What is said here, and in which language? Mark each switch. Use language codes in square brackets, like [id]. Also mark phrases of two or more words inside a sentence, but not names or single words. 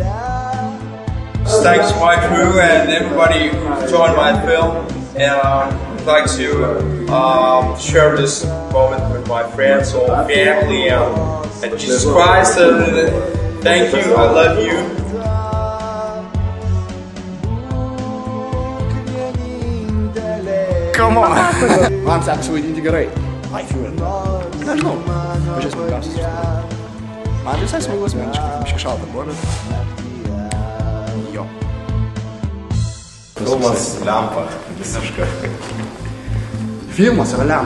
[en] Thanks to my crew and everybody who joined my film, and I'd like to share this moment with my friends or family and Jesus Christ. Thank you, I love you. Come on! [lt] Man sekasi vaidinti gerai. Nežinau, pažiūrės puikiausias. Man visai smagu asmeniškai, biškai šalta buvo, bet... Jo. Filmas lempa, visiškai. Filmas yra lempa.